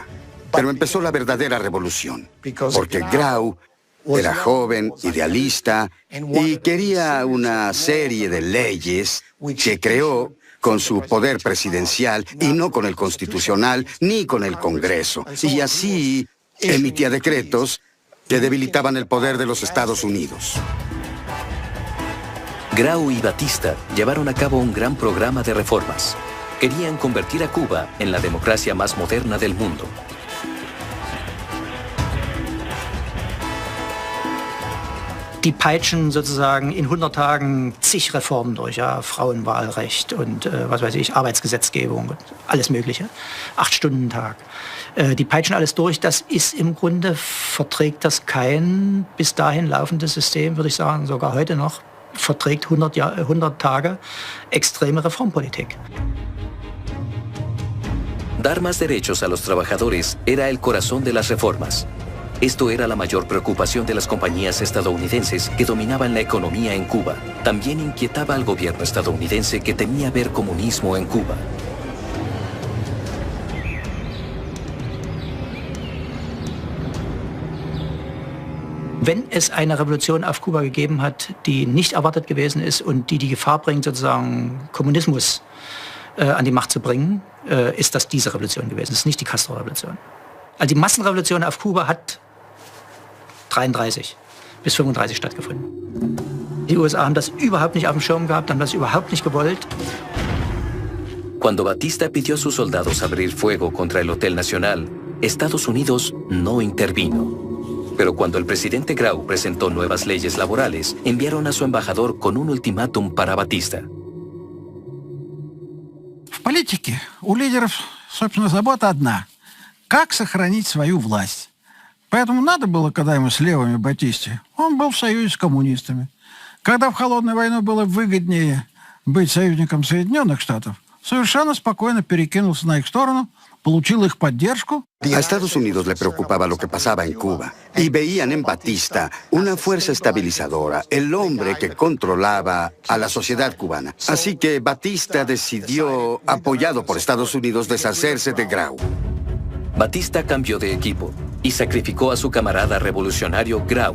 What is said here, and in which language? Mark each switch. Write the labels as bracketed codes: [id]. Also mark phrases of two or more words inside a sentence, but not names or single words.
[es] Pero empezó la verdadera revolución, porque Grau era joven, idealista, y quería una serie de leyes que creó con su poder presidencial y no con el constitucional ni con el Congreso. Y así emitía decretos que debilitaban el poder de los Estados Unidos. Grau y Batista llevaron a cabo un gran programa de reformas. Querían convertir a Cuba en la democracia más moderna del mundo. [de] Die peitschen sozusagen in 100 Tagen zig Reformen durch, ja, Frauenwahlrecht und was weiß ich, Arbeitsgesetzgebung, alles Mögliche, 8-Stunden-Tag. Die peitschen alles durch, das ist im Grunde, verträgt das kein bis dahin laufendes System, würde ich sagen, sogar heute noch, verträgt 100 Tage extreme Reformpolitik. [es] Dar más derechos a los trabajadores era el corazón de las reformas. Esto era la mayor preocupación de las compañías estadounidenses que dominaban la economía en Cuba. También inquietaba al gobierno estadounidense que temía ver comunismo en Cuba. [de] Wenn es eine Revolution auf Kuba gegeben hat, die nicht erwartet gewesen ist und die Gefahr bringt, sozusagen Kommunismus an die Macht zu bringen, ist das diese Revolution gewesen. Das ist nicht die Castro-Revolution. Also die Massenrevolution auf Kuba hat 33 bis 35 stattgefunden. Die USA haben das überhaupt nicht auf dem Schirm gehabt, haben das überhaupt nicht gewollt. [es] Cuando Batista pidió a sus soldados abrir fuego contra el Hotel Nacional, Estados Unidos no intervino. Pero cuando el presidente Grau presentó nuevas leyes laborales, enviaron a su embajador con un ultimátum para Batista. [ru] В политике у лидеров, собственно, забота одна – как сохранить свою власть. Поэтому надо было, когда ему с левыми Батисте, он был в союзе с коммунистами. Когда в холодную войну было выгоднее быть союзником Соединенных Штатов, совершенно спокойно перекинулся на их сторону, получил их поддержку. [es] A Estados Unidos le preocupaba lo que pasaba en Cuba y veían en Batista una fuerza estabilizadora, el hombre que controlaba a la sociedad cubana. Así que Batista decidió, apoyado por Estados Unidos, deshacerse de Grau. Batista cambió de equipo y sacrificó a su camarada revolucionario Grau.